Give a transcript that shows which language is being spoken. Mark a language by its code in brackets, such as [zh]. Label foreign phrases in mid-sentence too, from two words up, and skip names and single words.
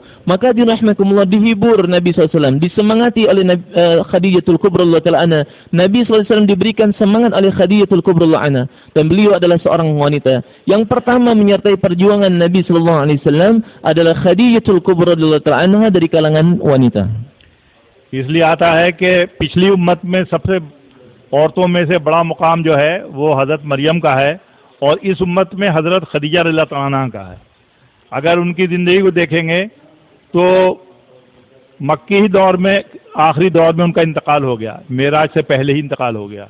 [id] Maka dirahmatullah, dihibur Nabi SAW. Disemangati oleh Khadijatul Kubra [ar] رضي الله تعالى عنها. [id] Nabi SAW diberikan semangat oleh Khadijatul Kubra [ar] رضي الله عنها. [id] Dan beliau adalah seorang wanita. Yang pertama menyertai perjuangan Nabi SAW adalah Khadijatul Kubra [ar] رضي الله تعالى عنها [id] dari kalangan wanita. [hi] इसलिए आता है कि पिछली उम्मत में सबसे औरतों में से बड़ा मुकाम जो है वो हज़रत मरियम का है और इस उम्मत में हज़रत खदीजा [ar] رضي الله تعالى عنها [hi] का है। अगर उनकी ज़िंदगी को देखेंगे तो मक्की ही दौर में, आखिरी दौर में उनका इंतकाल हो गया, मेराज से पहले ही इंतकाल हो गया।